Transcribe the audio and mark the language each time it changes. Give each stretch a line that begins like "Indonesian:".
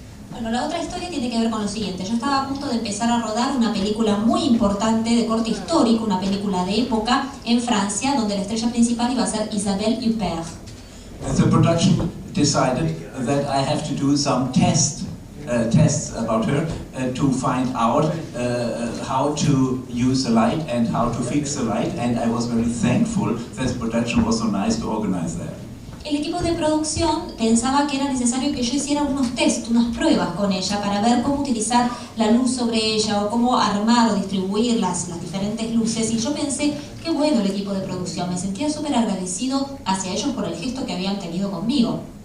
Spanish: Bueno, la otra historia tiene que ver con lo siguiente. Yo estaba a punto de empezar a rodar una película muy importante de corte histórico, una película de época en Francia, donde la estrella principal iba a ser Isabelle Huppert.
English: The production decided that I have to do some tests about her to find out how to use the light and how to fix the light, and I was very thankful that the production was so nice to organize that.
Spanish: El equipo de producción pensaba que era necesario que yo hiciera unos test, unas pruebas con ella para ver cómo utilizar la luz sobre ella o cómo armar o distribuir las diferentes luces, y yo pensé, qué bueno el equipo de producción, me sentía súper agradecido hacia ellos por el gesto que habían tenido conmigo.